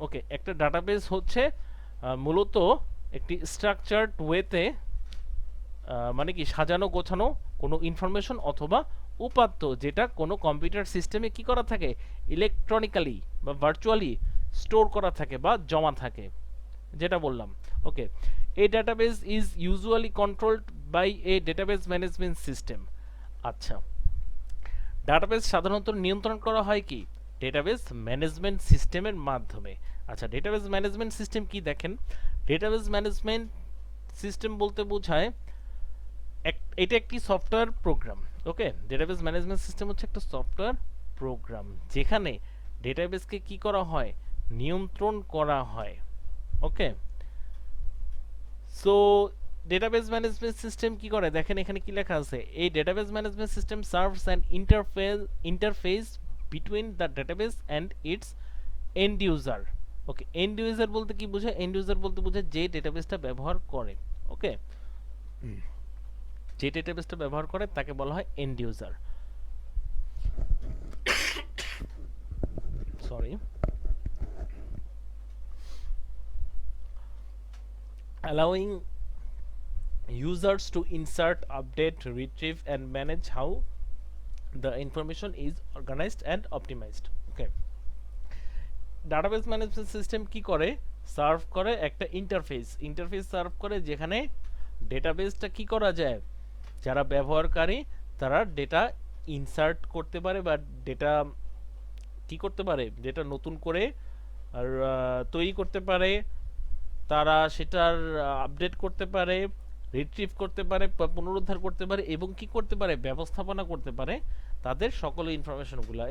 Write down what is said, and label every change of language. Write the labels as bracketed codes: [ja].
[bn] ওকে, একটা ডাটাবেস হচ্ছে মূলত একটি স্ট্রাকচার্ড ওয়েতে মানে কি সাজানো গোছানো কোনো ইনফরমেশন অথবা উপাত্ত যেটা কোনো কম্পিউটার সিস্টেমে কি করা থাকে, ইলেকট্রনিক্যালি বা ভার্চুয়ালি স্টোর করা থাকে বা জমা থাকে, যেটা বললাম। [en] Okay, a database is usually controlled by a database management system। [bn] আচ্ছা, ডাটাবেস সাধারণত নিয়ন্ত্রণ করা হয় কি, ডেটাবেস ম্যানেজমেন্ট সিস্টেমের মাধ্যমে। আচ্ছা, ডেটাবেস ম্যানেজমেন্ট সিস্টেম কি দেখেন, ডেটাবেস ম্যানেজমেন্ট সিস্টেম বলতে বোঝায় এটা একটি সফটওয়্যার প্রোগ্রাম। ওকে, ডেটাবেস ম্যানেজমেন্ট সিস্টেম হচ্ছে একটা সফটওয়্যার প্রোগ্রাম যেখানে ডেটাবেসকে কি করা হয়, নিয়ন্ত্রণ করা হয়। ওকে, সো ডেটাবেস ম্যানেজমেন্ট সিস্টেম কি করে দেখেন এখানে কি লেখা আছে, এই database management system [en] Serves an interface between the database and its end user. [bn] Okay, and user বলতে কি বোঝায়, এন্ড ইউজার বলতে বোঝায় যে ডেটাবেসটা ব্যবহার করে। ওকে, যে ডেটাবেসটা ব্যবহার করে তাকে বলা হয় and user. [en] Sorry, allowing users to insert, update, retrieve and manage how the information is organized and optimized. [bn] Okay, database management system কি করে, সার্ভ করে একটা ইন্টারফেস সার্ভ করে যেখানে ডেটাবেসটা কি করা যায়, যারা ব্যবহারকারী তারা ডেটা ইনসার্ট করতে পারে বা ডেটা কি করতে পারে, ডেটা নতুন করে আর তৈরি করতে পারে, তারা সেটার আপডেট করতে পারে, রিট্রিভ করতে পারে, পুনরুদ্ধার করতে পারে এবং কি করতে পারে, ব্যবস্থাপনা করতে পারে তাদের সকল ইনফরমেশনগুলো।